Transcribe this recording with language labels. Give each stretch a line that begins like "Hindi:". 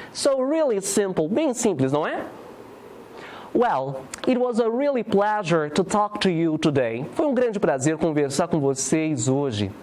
English: So really simple,
Portuguese: bem simples, não é?
English: Well, it was a really pleasure to talk to you today.
Portuguese: Foi um grande prazer conversar com vocês hoje.